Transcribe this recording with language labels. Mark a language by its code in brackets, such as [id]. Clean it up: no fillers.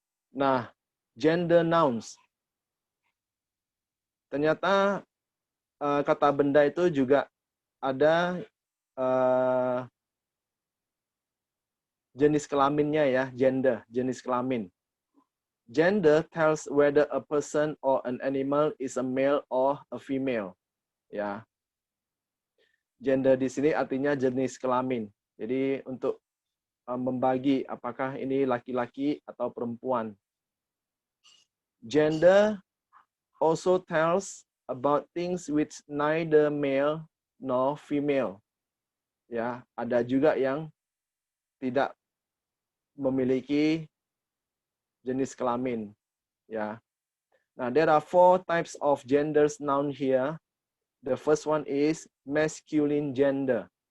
[en] Nah, gender nouns. [id] Ternyata kata benda itu juga ada jenis kelaminnya ya, gender, jenis kelamin. [en] Gender tells whether a person or an animal is a male or a female. [id] Ya. Gender di sini artinya jenis kelamin. Jadi untuk membagi apakah ini laki-laki atau perempuan. [en] Gender also tells about things which neither male nor female. Ya, [id] ada juga yang tidak memiliki jenis kelamin, ya. [en] Nah, there are 4 types of genders noun here. The first one is masculine gender.